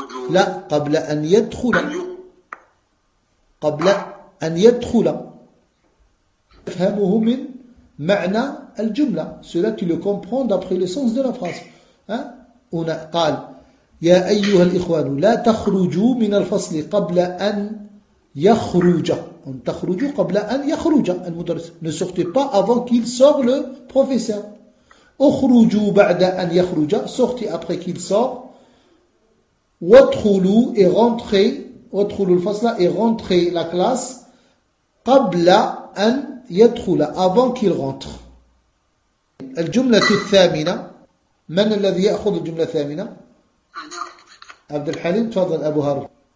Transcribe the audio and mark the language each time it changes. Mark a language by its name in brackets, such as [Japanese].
[Arabic] لا قبل أن يدخل قبل أن يدخل تفهمه من معنى الجملة. [French] Cela tu le comprends d'après le sens de la phrase. [Arabic] هنا قال يا أيها الإخوان لا تخرجوا من الفصل قبل أن يخرج. أن تخرجوا قبل أن يخرج المدرس. [French] Ne sortez pas avant qu'il sort le professeur. [Arabic] اخرجوا بعد أن يخرج. [French] Sortez après qu'il sort. [Arabic] وادخلوا [French] et rentrez. [Arabic] وادخلوا الفصل [French] et rentrez la classe [Arabic] قبل أن يدخل. [French] Avant qu'il rentre. [Arabic] الجملة الثامنة. من الذي يأخذ الجملة الثامنة؟ عبد الحليم تفضل أبو هارون.